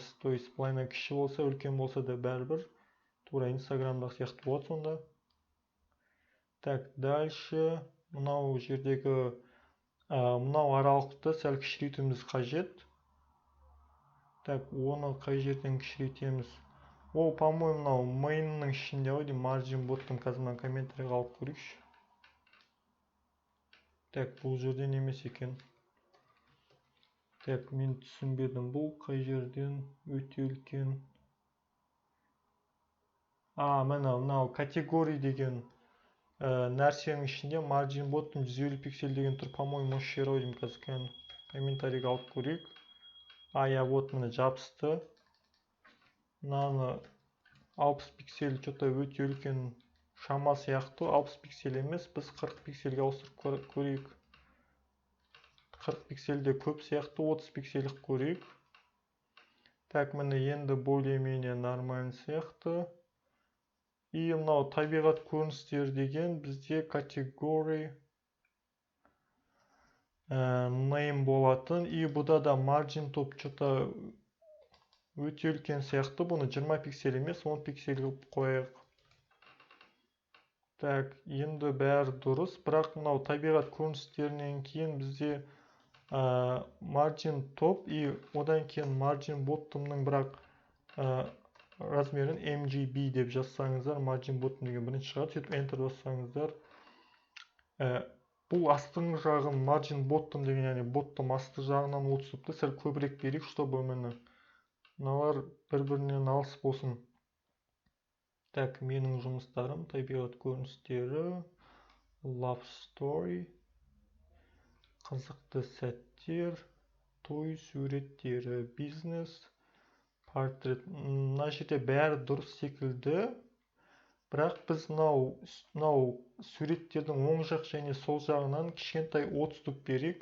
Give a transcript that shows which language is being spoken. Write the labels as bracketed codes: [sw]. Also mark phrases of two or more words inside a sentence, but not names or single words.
[kk] То есть былайына кіші болса, үлкен болса да бәрібір тура Инстаграмдағы сияқты болады сонда. [ru] Так, дальше [kk] мынау жердегі мынау аралықты сәл кішірейтуіміз қажет. Так, оны қай жерден кішірейтеміз? Ол, по-моему, мынау mainның ішінде ғой деймін, [en] margin bottom. [kk] Қазір мына комментарийға алып көрейікші. Так, бұл жерден емес екен. Так, мен түсінбедім. Бұл қай жерден өте үлкен. Мынау категория деген нәрсенің ішінде [en] margin bottom [kk] 150 пиксель деген тұр. По-моему, осы жер ғой деймін. Қазір комментарийға алып көрейік. Вот міне жабысты. Мынаны 60 пиксель что-то өте үлкен шама сияқты. 60 пиксель емес, біз 40 пиксельге ауыстырып көрейік. 40 пиксельде көп сияқты, 30 пиксельдік көрейік. Так, міне енді [ru] более-менее нормально [kk] сияқты. И мынау табиғат көріністері деген бізде категория name болатын. И бұда да [en] margin top [kk] что-то өте үлкен сияқты. Бұны 20 пиксель емес, 10 пиксель қойық. Так, енді бәрі дұрыс. Бірақ мынау табиғат көріністерінен кейін бізде [en] margin top [kk] и одан кейін [en] margin bottomның [kk] бірақ размерін MGB деп жазсаңыздар, [en] margin bottom [kk] деген бірінші шығады. Сөйтіп enter бассаңыздар. Бұл астың жағын [en] margin bottom [kk] деген, яғни bottom асты жағынан 30-ты сәл көбірек берейік, чтобы мыналар бір-бірінен алыс болсын. Так, менің жұмыстарым, табиғат көріністері, [en] love story, [kk] қызықты сәттер, той суреттері, бизнес, портрет. Мына жерде бәрі дұрыс секілді. Бірақ біз мынау суреттердің оң жақ және сол жағынан кішкентай 30-тік берейік.